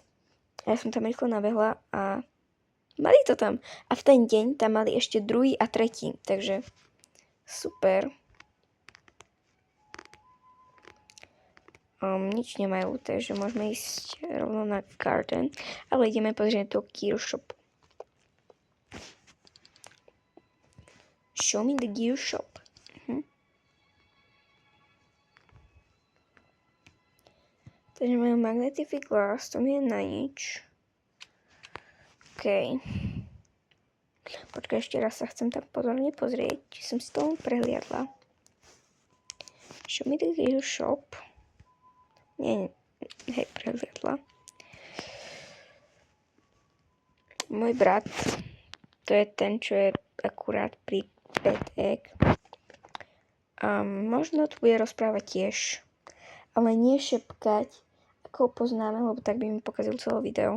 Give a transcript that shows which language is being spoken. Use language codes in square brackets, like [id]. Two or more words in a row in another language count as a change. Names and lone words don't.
[sk] A ja som tam rýchlo nabehla a mali to tam. A v ten deň tam mali ešte druhý a tretí. Takže super. Nič nemajú, takže môžeme ísť rovno na garden. Ale ideme pozrieť do gear shop. [en] Show me the gear shop. [sk] Takže majú [en] magnetic glass, [sk] to mi je na nič. OK. Počkaj, ešte raz sa chcem tak pozorne pozrieť, či som si to prehliadla. [en] Show me the gear shop. [sk] Nie, hej, prehliadla. Môj brat, to je ten, čo je akurát pri Petek. Možno tu bude rozprávať tiež, ale nie šepkať, ako ho poznáme, lebo tak by mi pokazil celé video.